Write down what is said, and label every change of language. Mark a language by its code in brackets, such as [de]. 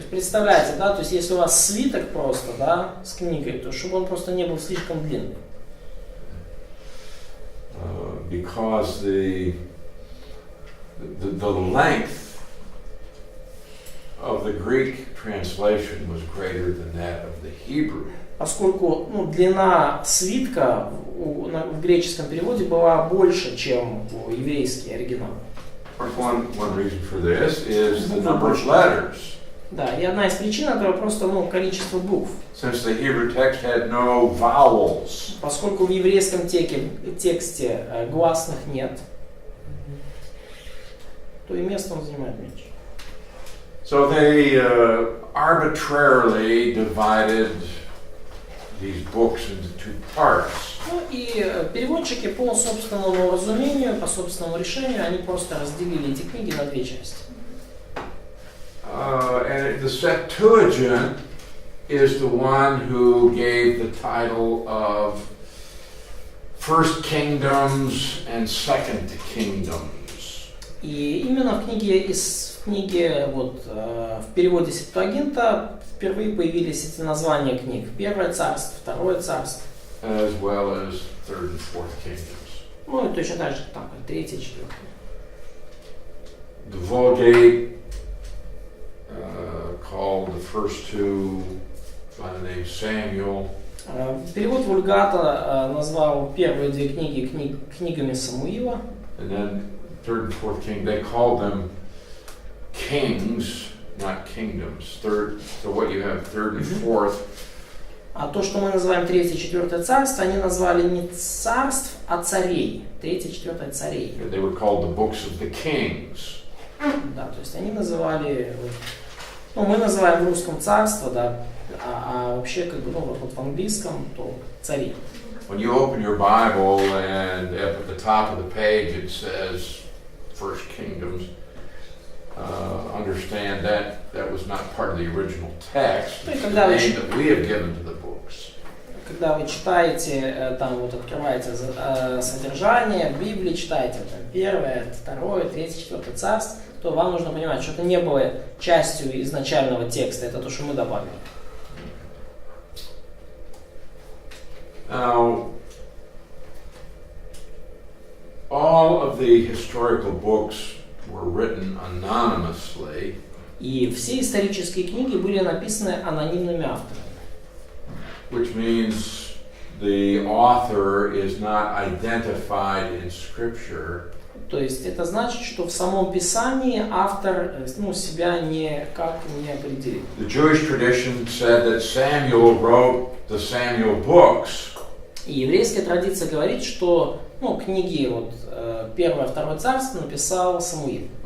[ru] представляете, да, то есть если у вас свиток просто, да, с книгой, то чтобы он просто не был слишком длинный. [en] Because the length of the Greek translation was greater than that of the Hebrew. [ru] Поскольку длина свитка в греческом переводе была больше, чем в еврейский оригинал. [en] One reason for this is the number of letters. [ru] Да, и одна из причин этого просто количество букв. [en] Since the Hebrew text had no vowels, [ru] Поскольку в еврейском тексте гласных нет, то и место он занимает меньше. [en] so they arbitrarily divided these books into two parts. [ru] И переводчики по собственному разумению, по собственному решению, они просто разделили эти книги на две части. [en] And the Septuagint is the one who gave the title of First Kingdoms and Second Kingdoms. [ru] И именно в книге в переводе Септуагинта впервые появились эти названия книг. Первое царство, второе царство. [en] as well as third and fourth kingdoms. [ru] Ну и точно так же там третье, четвертое. [en] The Vulgate called the first two by the name Samuel. [ru] Перевод Вульгата назвал первые две книги книгами Самуила. [en] And then third and fourth king, they called them kings, not kingdoms. So what you have third and fourth. [ru] А то, что мы называем третье, четвертое царство, они назвали не царств, а царей. Третье, четвертое царей. [en] They were called the books of the kings. [ru] Да, то есть они называли, ну мы называем в русском царство, да, а вообще как бы, ну вот в английском то цари. [en] When you open your Bible and up at the top of the page it says First Kingdoms, understand that was not part of the original text. It's the name that we have given to the books. [ru] Когда вы читаете, там вот открываете содержание Библии, читаете там первое, второе, третье, четвертое царство, то вам нужно понимать, что это не было частью изначального текста, это то, что мы добавили. [en] Now, all of the historical books were written anonymously. [ru] И все исторические книги были написаны анонимными авторами. [en] Which means the author is not identified in Scripture. [ru] То есть это значит, что в самом Писании автор себя никак не определил. [en] The Jewish tradition said that Samuel wrote the Samuel books. [ru] И еврейская традиция говорит, что книги первое, второе царство написал Самуил.